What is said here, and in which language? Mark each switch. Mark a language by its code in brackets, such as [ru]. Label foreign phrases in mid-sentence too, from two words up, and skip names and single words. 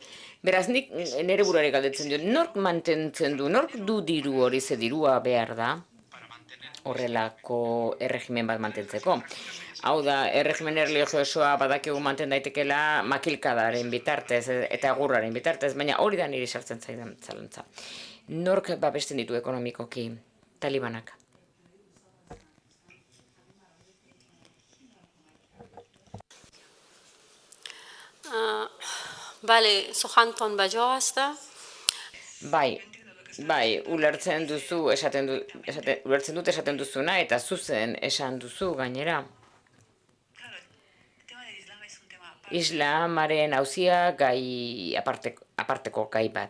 [eu] Beraz, nik nire buruari galdetzen dio, nork mantentzen du, nork du diru hori, ze dirua behar da, horrelako erregimen bat mantentzeko. Hau da, erregimen erlijiosoa badakigu manten daitekela makilkadaren bitartez eta gurraren bitartez, baina hori da niri sartzen zaidan zalantza. Nork babesten ditu ekonomikoki talibanak? [fa] بله سخنتان بجا است. [eu] Bai, ulertzen dut esaten duzuna eta zuzen esan duzu gainera. Islamaren auzia gai aparteko gai bat.